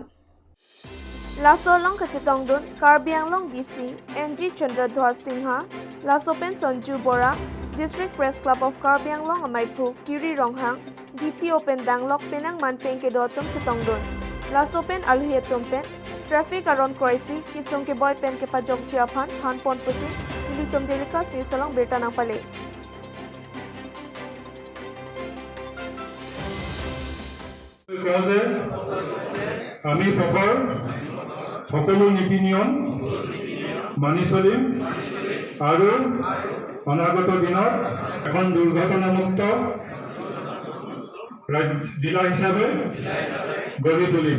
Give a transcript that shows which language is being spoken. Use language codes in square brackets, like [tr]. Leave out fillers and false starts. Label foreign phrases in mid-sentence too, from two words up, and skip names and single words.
[mjw] Laso long kachitong dun Karbi Anglong DC NG Chandradhwal Singha Laso pen Sonju Bora District Press Club of Karbi Anglong amai phu Kiri Ronghang DT Open Danglok penang manpeng ke dotum chitong dun. Laso pen alhietum pen Traffic aron Croisi kisong ke boy pen ke pajok chiaphan phan pon pusi militum delika si salong berta nang pale. [as] আমি পথৰ সকলো নীতি নিয়ম মানি চলিম আৰু অনাগত দিনত এখন দুৰ্ঘটনামুক্ত জিলা হিচাপে গঢ়ি তুলিম।